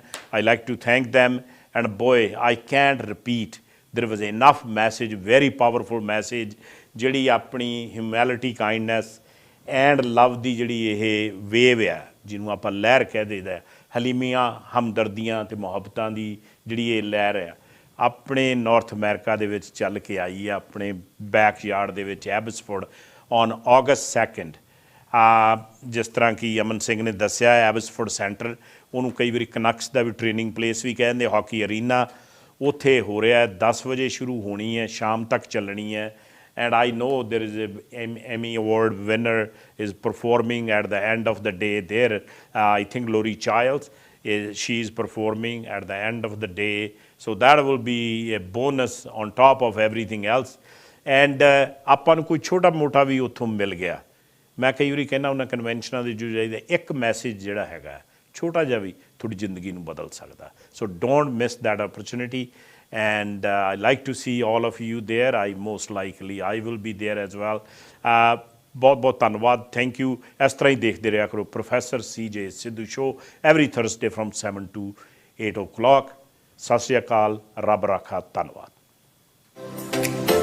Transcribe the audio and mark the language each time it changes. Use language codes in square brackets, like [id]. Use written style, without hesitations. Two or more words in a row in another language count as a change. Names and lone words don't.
[en] I like to thank them. And boy, I can't repeat. There was enough message, very powerful message, [pa] ਜਿਹੜੀ ਆਪਣੀ [en] humility kindness and love [pa] ਦੀ ਜਿਹੜੀ ਇਹ ਵੇਵ ਆ ਜਿਹਨੂੰ ਆਪਾਂ ਲਹਿਰ ਕਹਿ ਦਈਦਾ ਹਲੀਮੀਆਂ ਹਮਦਰਦੀਆਂ ਅਤੇ ਮੁਹੱਬਤਾਂ ਦੀ ਜਿਹੜੀ ਇਹ ਲਹਿਰ ਆ ਆਪਣੇ ਨਾਰਥ ਅਮਰੀਕਾ ਦੇ ਵਿੱਚ ਚੱਲ ਕੇ ਆਈ ਆ ਆਪਣੇ ਬੈਕਯਾਰਡ ਦੇ ਵਿੱਚ ਐਬਸਫੋਰਡ [en] on August 2nd. [pa] ਜਿਸ ਤਰ੍ਹਾਂ ਕਿ ਅਮਨ ਸਿੰਘ ਨੇ ਦੱਸਿਆ ਐਬਸਫੋਰਡ ਸੈਂਟਰ ਉਹਨੂੰ ਕਈ ਵਾਰੀ ਕਨਕਸ ਦਾ ਵੀ [en] training place [pa] ਵੀ ਕਹਿੰਦੇ [en] hockey arena [pa] ਉੱਥੇ ਹੋ ਰਿਹਾ 10 ਵਜੇ ਸ਼ੁਰੂ ਹੋਣੀ ਹੈ ਸ਼ਾਮ ਤੱਕ ਚੱਲਣੀ ਹੈ। [en] And I know there is a Emmy Award winner is performing at the end of the day there. I think Lori Childs, she is performing at the end of the day. So that will be a bonus on top of everything else. [pa] And ਆਪਾਂ ਨੂੰ ਕੋਈ ਛੋਟਾ ਮੋਟਾ ਵੀ ਉੱਥੋਂ ਮਿਲ ਗਿਆ। ਮੈਂ ਕਈ ਵਾਰੀ ਕਹਿੰਦਾ ਉਹਨਾਂ ਕਨਵੈਨਸ਼ਨਾਂ ਦੇ ਜੋ ਜਾਈਦਾ ਇੱਕ ਮੈਸੇਜ ਜਿਹੜਾ ਹੈਗਾ ਛੋਟਾ ਜਿਹਾ ਵੀ ਤੁਹਾਡੀ ਜ਼ਿੰਦਗੀ ਨੂੰ ਬਦਲ ਸਕਦਾ। [en] So don't miss that opportunity. And I like to see all of you there. Most likely I will be there as well. [pa] ਬਹੁਤ ਬਹੁਤ ਧੰਨਵਾਦ, [en] thank you. [pa] ਇਸ ਤਰ੍ਹਾਂ ਹੀ ਦੇਖਦੇ ਰਿਹਾ ਕਰੋ ਪ੍ਰੋਫੈਸਰ CJ ਸਿੱਧੂ ਸ਼ੋ [en] every Thursday from 7 to 8 o'clock। [pa] ਸਤਿ ਸ਼੍ਰੀ ਅਕਾਲ, ਰੱਬ ਰਾਖਾ, ਧੰਨਵਾਦ।